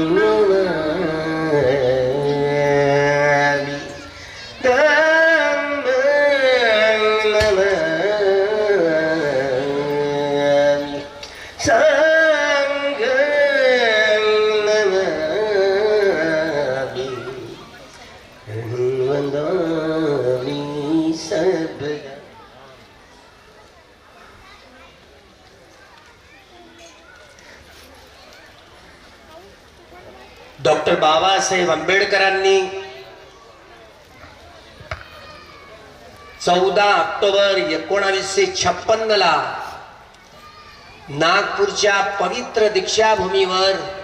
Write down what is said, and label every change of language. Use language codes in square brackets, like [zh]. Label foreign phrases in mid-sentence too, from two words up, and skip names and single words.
[pi] नमामि धम्मं नमामि संघं नमामि वन्दामि सर्वदा [mr] डॉक्टर बाबासाहेब आंबेडकरांनी 14 ऑक्टोबर 1956 ला नागपूरच्या पवित्र दीक्षाभूमीवर